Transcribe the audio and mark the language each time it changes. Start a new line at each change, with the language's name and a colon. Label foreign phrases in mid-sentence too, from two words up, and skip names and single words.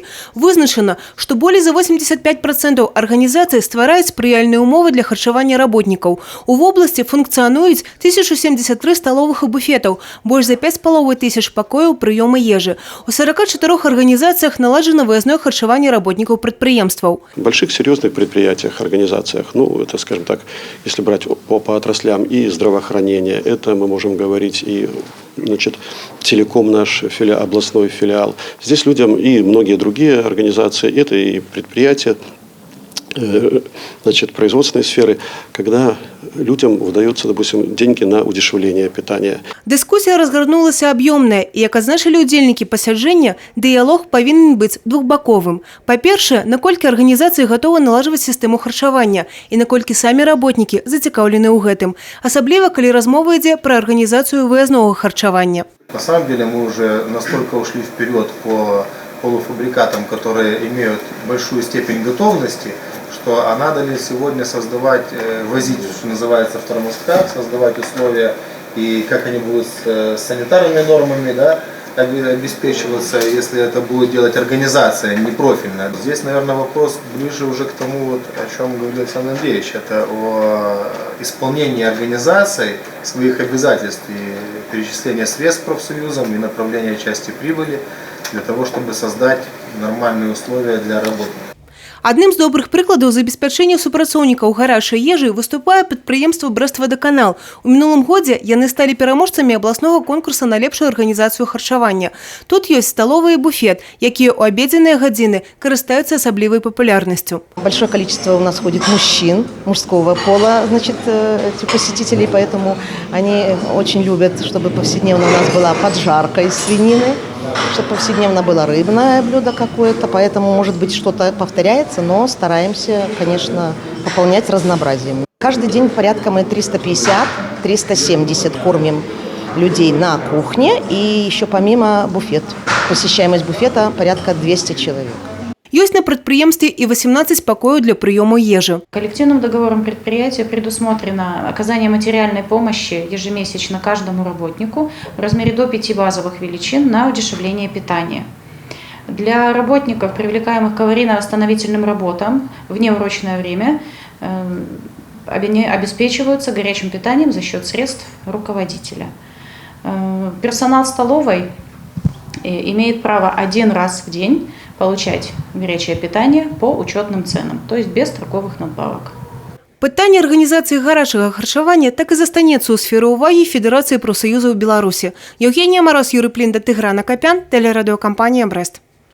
Belarusian: Вызначана, што болей за 85% арганізацый ствараюць спрыяльныя ўмовы для харчавання работнікаў. У вобласці функцыянуюць 1073 сталовых і буфетаў, больш за 5500 пакояў прыёму ежы. У 44 арганізацыях наладжана выязное харчаванне работнікаў прадпрыемстваў.
Russian: В больших серьезных предприятиях, организациях, это, скажем так, если брать по отраслям и здравоохранения, это мы можем говорить и телеком наш областной филиал. Здесь людям и многие другие организации, это и предприятия, производственной сферы, когда людям выдаются, допустим, деньги на удешевление питания. Дискуссия разгорнулась объемная,
Belarusian: и, как азначылі удзельнікі пасяджэння, дыялог павінен быць двухбаковым. Па-першае, наколькі арганізацыі гатовы налажваць сістэму харчавання і наколькі самі работнікі зацікаўлены ў гэтым, асабліва калі размова ідзе пра арганізацыю выязнога харчавання.
Russian: На самом деле мы уже настолько ушли вперед по полуфабрикатам, которые имеют большую степень готовности, что надо ли сегодня создавать, возить, что называется, в тормозках, создавать условия, и как они будут с санитарными нормами, обеспечиваться, если это будет делать организация, не профильная. Здесь, наверное, вопрос ближе уже к тому, о чем говорил Александр Андреевич, это о исполнении организацией своих обязательств и перечисления средств профсоюзам и направления части прибыли для того, чтобы создать нормальные условия для работников.
Belarusian: Адным з добрых прыкладаў забеспячэння супрацоўнікаў гарачай ежы выступае прадпрыемства «Брэст-Вадаканал». У мінулым годзе яны сталі пераможцамі абласнога конкурса на лепшую арганізацыю харчавання. Тут ёсць сталовы і буфет, якія ў абедзенныя гадзіны карыстаюцца асаблівай папулярнасцю.
Russian: Большое количество у нас ходит мужчин, мужского пола, посетителей, поэтому они очень любят, чтобы повседневно у нас была поджарка из свинины, чтобы повседневно было рыбное блюдо какое-то, поэтому, может быть, что-то повторяется, но стараемся, конечно, пополнять разнообразием. Каждый день порядка мы 350-370 кормим людей на кухне, и еще помимо буфет. Посещаемость буфета порядка 200 человек.
Belarusian: Ёсць на прадпрыемстве и 18 пакояў для прыёму ежы.
Russian: Коллективным договором предприятия предусмотрено оказание материальной помощи ежемесячно каждому работнику в размере до 5 базовых величин на удешевление питания. Для работников, привлекаемых к аварийно-восстановительным работам в неурочное время, обеспечиваются горячим питанием за счет средств руководителя. Персонал столовой имеет право один раз в день получать горячее питание по учетным ценам, то есть без торговых надбавок.
Belarusian: Пытанне арганізацыі гарачага харчавання так і застанецца ў сферы ўвагі Федэрацыі прафсаюзаў Беларусі.
Russian: Евгения Мороз, Юрий Плинда, Тыгран Акопян, телерадиокомпания «Брест».